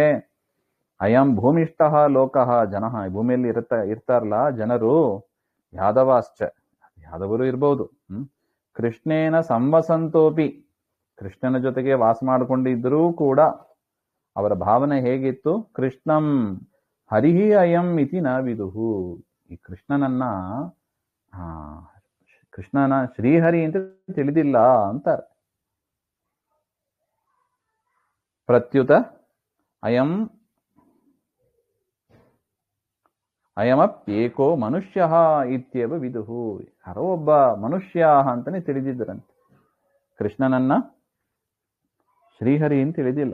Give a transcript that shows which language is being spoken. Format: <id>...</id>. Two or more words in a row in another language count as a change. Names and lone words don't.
<sa>ಅಯಂ ಭೂಮಿಷ್ಠ ಲೋಕಃ ಜನಃ,</sa> <kn>ಭೂಮಿಯಲ್ಲಿ ಇರ್ತಾರಲ್ಲ ಜನರು, ಯಾದವಾಶ್ಚ, ಯಾದವರು ಇರ್ಬೋದು,</kn> <sa>ಕೃಷ್ಣೇನ ಸಂವಸಂತೋಪಿ,</sa> <kn>ಕೃಷ್ಣನ ಜೊತೆಗೆ ವಾಸ ಮಾಡಿಕೊಂಡಿದ್ದರೂ ಕೂಡ ಅವರ ಭಾವನೆ ಹೇಗಿತ್ತು?</kn> <sa>ಕೃಷ್ಣಂ ಹರಿಹಿ ಅಯಂ ಇತಿ ನ ವಿದುಹು,</sa> <kn>ಈ ಕೃಷ್ಣನನ್ನ ಕೃಷ್ಣನ ಶ್ರೀಹರಿ ಅಂತ ತಿಳಿದಿಲ್ಲ ಅಂತಾರೆ.</kn> <sa>ಪ್ರತ್ಯುತ ಅಯಮಪ್ಯೇಕೋ ಮನುಷ್ಯ ಇತ್ಯವ ವಿದುಹು,</sa> <kn>ಯಾರೋ ಒಬ್ಬ ಮನುಷ್ಯ ಅಂತಾನೆ ತಿಳಿದಿದ್ದರಂತೆ, ಕೃಷ್ಣನನ್ನ ಶ್ರೀಹರಿ ಅಂತ ತಿಳಿದಿಲ್ಲ.</kn>